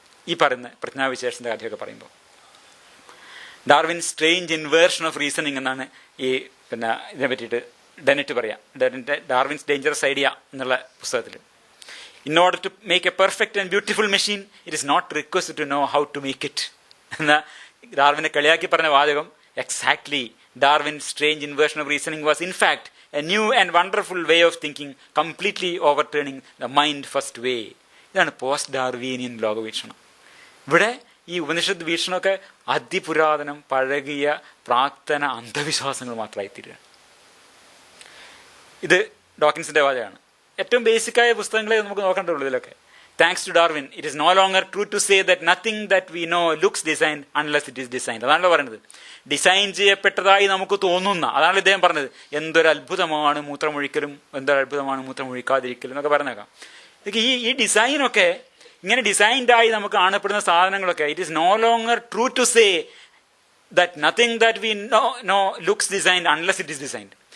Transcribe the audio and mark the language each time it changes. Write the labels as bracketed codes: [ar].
[ml] ഈ പറയുന്ന പ്രജ്ഞാവിശേഷന്റെ കഥയൊക്കെ പറയുമ്പോൾ Darwin [en] strange inversion of reasoning [ml] എന്നാണ് ഈ ഇതിനെ പറ്റിയിട്ട് ഡെനറ്റ് പറയാം. [en] Darwin's dangerous idea [ml] എന്നുള്ള പുസ്തകത്തിൽ, [en] in order to make a perfect and beautiful machine it is not request to know how to make it എന്ന [ml] ഡാർവിനെ കളിയാക്കി പറഞ്ഞ വാചകം [en] Exactly Darwin's strange inversion of reasoning was in fact a new and wonderful way of thinking, completely overturning the mind first way. [ml] ഇതാണ് post Darwinian ലോകവീക്ഷണം. ഇവിടെ ഈ ഉപനിഷത്ത് വീക്ഷണമൊക്കെ അതിപുരാതനം പഴകിയ പ്രാക്തന അന്ധവിശ്വാസങ്ങൾ മാത്രമായി തീരുകയാണ്. ഇത് ഡോക്കിൻസിന്റെ വാചകമാണ്. ഏറ്റവും ബേസിക്കായ പുസ്തകങ്ങളെ നമുക്ക് നോക്കേണ്ടുള്ളൂ ഇതിലൊക്കെ. [en] Thanks to Darwin, it is no longer true to say that nothing that we know looks designed unless it is designed. [ml] അതാണല്ലോ പറയുന്നത്. ഡിസൈൻ ചെയ്യപ്പെട്ടതായി നമുക്ക് തോന്നുന്ന, അതാണല്ലോ ഇദ്ദേഹം പറഞ്ഞത്. എന്തൊരു അത്ഭുതമാണ് മൂത്രമൊഴിക്കലും, എന്തൊരു അത്ഭുതമാണ് മൂത്രമൊഴിക്കാതിരിക്കലും എന്നൊക്കെ പറഞ്ഞേക്കാം. ഇതൊക്കെ ഈ ഡിസൈനൊക്കെ ഇങ്ങനെ ഡിസൈൻഡായി നമുക്ക് കാണപ്പെടുന്ന സാധനങ്ങളൊക്കെ [en] It is no longer true to say that nothing that we know looks designed unless it is designed.